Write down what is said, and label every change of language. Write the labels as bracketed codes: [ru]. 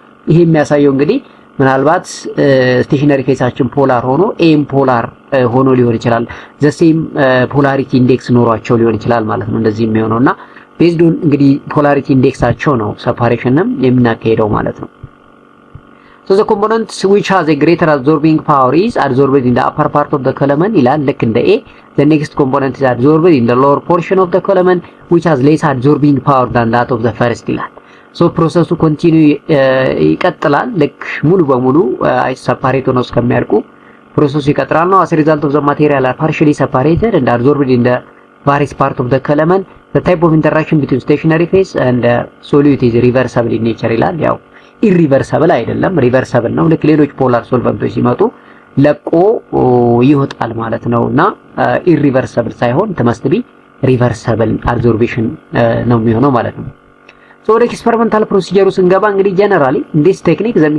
[am] ይሄ የሚያሳየው እንግዲህ ምናልባት ስቴሽነሪ ፌሳችን ፖላር ሆኖ ኤም ፖላር ሆኖ ሊሆን ይችላል። ዘሴም ፖላሪቲ ኢንዴክስ ኖሯቸው ሊሆን ይችላል ማለት ነው እንደዚህ የሚሆነውና ቤዝድ ኦን እንግዲህ ፖላሪቲ ኢንዴክሳቸው ነው ሰፓሬሽንም የምናካሄደው ማለት ነው። [en] So the component which has a greater absorbing power is absorbed in the upper part of the column [am] ይላል ልክ እንደ A. [en] The next component is absorbed in the lower portion of the column which has less absorbing power than that of the first [am] ይላል። ሶ ፕሮሰሱ ኮንቲኒው ይቀጥላል ልክ ሙሉ በሙሉ ሰፓሬት ሆነው እስከሚያልቁ ፕሮሰሱ ይቀጥላል ነው። [en] as a result of the material are partially separated and absorbed in the various part of the column. The type of interaction between stationary phase and solute is reversible in nature [am] ይላል። ያው ኢሪቨርሰብል አይደለም ሪቨርሰብል ነው። ልክ ሌሎች ፖላር ሶልቨንቶች ሲመጡ ለቆ ይወጣል ማለት ነውና ኢሪቨርሰብል ሳይሆን [en] must be reversible absorption [am] ነው የሚሆነው ማለት ነው። [en] So the experimental procedure [am] ስንገባ እንግዲህ [en] generally in this technique